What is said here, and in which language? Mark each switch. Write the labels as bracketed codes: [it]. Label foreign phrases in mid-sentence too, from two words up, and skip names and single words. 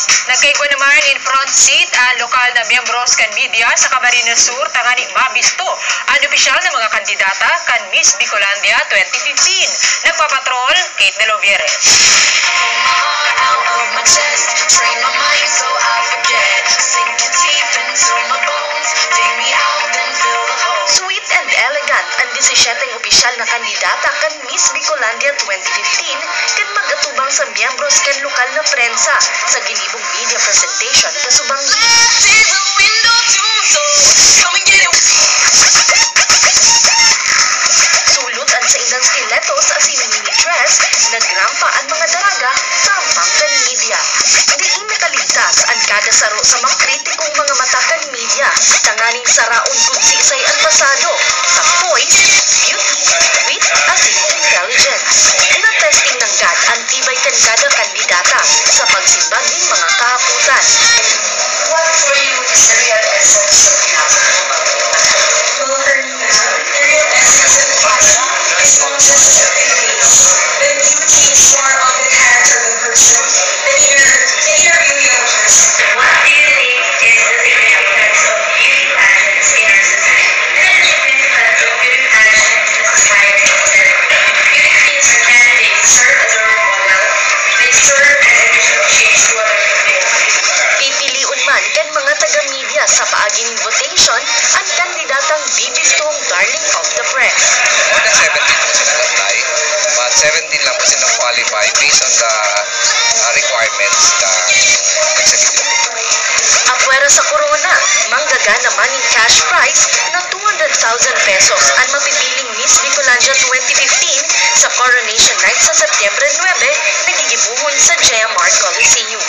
[bik] Nagkaigwa naman in [en] front seat [bik] ang lokal na miyembros kan media sa Camarines Sur tangani mabisto ang opisyal na mga kandidata kan Miss Bicolandia 2015. Nagpapatrol, Kate De Lovieres. [en] Sweet and elegant [bik] ang 17 opisyal na kandidata kan Miss Bicolandia 2015 kan mag-atubang sa miyembros kan lokal na prensa sa ginibong [en] media presentation [bik] kasubang sulutan sa indang stiletto sa [en] mini dress, [bik] nagrampa ang mga daraga sa mangkan media. Diin nakaligtas ang kada saro sa mga kritikong mga matakan media, tanganing saraon kung sisay ang pasado sa [en] poise, beauty, wit, [bik] at intelligence. Na-testing ng GAD ang tibay kan kada kandidata sa pagsimbag ng mga kahaputan. [en] What for you is the real essence of beauty? Well, for me, the real essence of beauty is not just the face, but beauty is more of the character of the person, the inner beauty of a person. What do you think is the significance of beauty pageants in our society? The significance of beauty pageants in society is that beauty queens or candidates serve as a role model. They serve as a visual change to other people. [bik] Pipiliun man kan mga taga-media sa paaging votation ang kandidatang bibistong [en] darling of the press. More than 17 [tl] po sila [en] apply, but 17 [tl] lang po sila [en] qualify based on the requirements ng executive. [bik] Apwera sa corona, manggaga naman yung [en] cash prize [bik] na 200,000 pesos ang mapipiling Miss Bicolandia 2015 sa Coronation Night sa Setyembre 9, nagigibuhon sa Jaya Mart Coliseum.